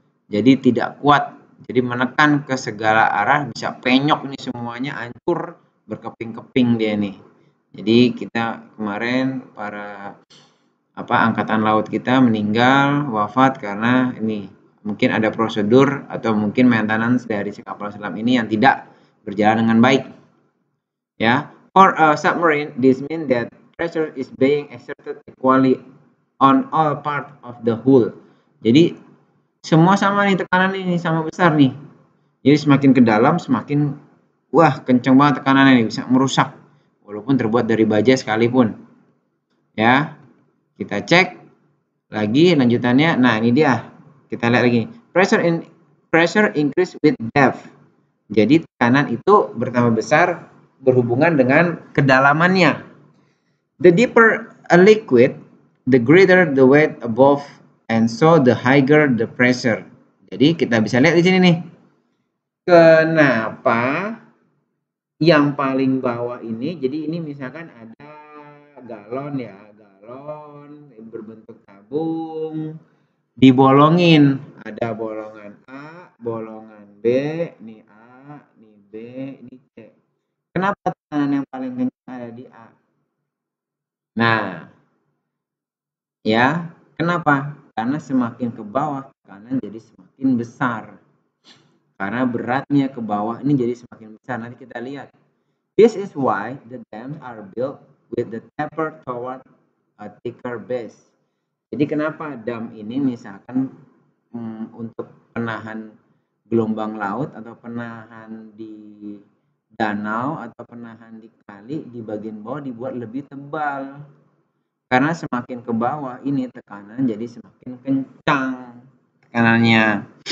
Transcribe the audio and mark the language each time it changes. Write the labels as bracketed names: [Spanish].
[Indonesian] Jadi tidak kuat. Jadi menekan ke segala arah, bisa penyok nih semuanya, hancur, berkeping-keping dia nih. Jadi kita kemarin para angkatan laut kita meninggal, wafat karena ini mungkin ada prosedur atau mungkin maintenance dari si kapal selam ini yang tidak berjalan dengan baik. [English] Ya, for a submarine, this means that pressure is being exerted equally on all part of the hull. [Indonesian] Jadi semua sama nih, tekanan ini sama besar nih. Jadi semakin ke dalam semakin kenceng banget tekanannya nih, bisa merusak walaupun terbuat dari baja sekalipun. Ya. Kita cek lagi lanjutannya. Nah, ini dia. Kita lihat lagi. [English] Pressure in pressure increase with depth. [Indonesian] Jadi tekanan itu bertambah besar berhubungan dengan kedalamannya. [English] The deeper a liquid, the greater the weight above, and so the higher the pressure. [Indonesian] Jadi kita bisa lihat di sini nih. Kenapa yang paling bawah ini, jadi ini misalkan ada galon ya, galon berbentuk tabung, dibolongin, ada bolongan A, bolongan B, ini A, ini B, ini C. Kenapa tekanan yang paling kencang ada di A? Nah, ya, kenapa? Karena semakin ke bawah tekanan jadi semakin besar. Karena beratnya ke bawah ini jadi semakin besar. Nanti kita lihat. [English] This is why the dams are built with the taper toward a thicker base. [Indonesian] Jadi kenapa dam ini misalkan untuk penahan gelombang laut atau penahan di danau atau penahan di kali di bagian bawah dibuat lebih tebal. Karena semakin ke bawah ini tekanan jadi semakin kencang tekanannya.